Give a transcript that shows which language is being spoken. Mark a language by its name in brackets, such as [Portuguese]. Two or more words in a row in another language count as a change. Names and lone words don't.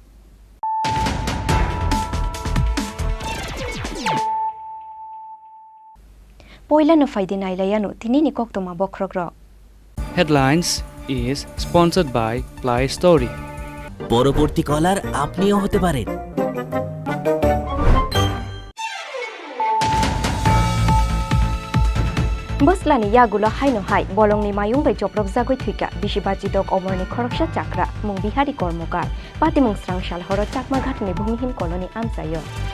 [Kok Borok] पयला न फाइदे नाइलायानु तिनिनि कक्तमा बख्रग्र [English] Headlines is sponsored by Play Story. [Bangla] পরবর্তী কলার আপনিও হতে পারেন। [Kok Borok] बसलानि यागुला हाइनो हाइ बलंनि मायुं बै चप्रब जागै थुइका बिसिबाजि दक अमरनि खरकसा चाक्रा मुं बिहारी कर्मकार पातिमुं स्रांसाल हर चाकमा घाटनि भूमिहीन कलनि आमसायो